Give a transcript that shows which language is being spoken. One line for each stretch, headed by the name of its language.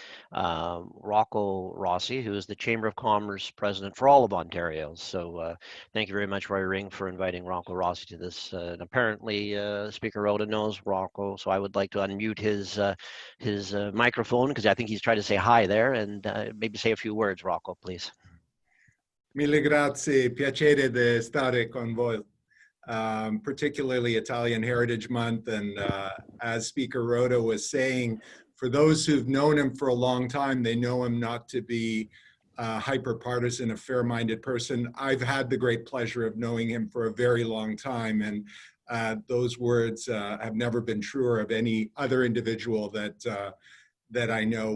English: Rocco Rossi, who is the Chamber of Commerce president for all of Ontario. So thank you very much, Rory Ring, for inviting Rocco Rossi to this. And apparently, Speaker Rota knows Rocco, so I would like to unmute his microphone because I think he's trying to say hi there, and maybe say a few words, Rocco, please.
Italian: Mille grazie, piacere di stare con voi.
English: Particularly Italian Heritage Month, and as Speaker Rota was saying, for those who've known him for a long time, they know him not to be hyper-partisan, a fair-minded person. I've had the great pleasure of knowing him for a very long time, and those words have never been truer of any other individual that I know.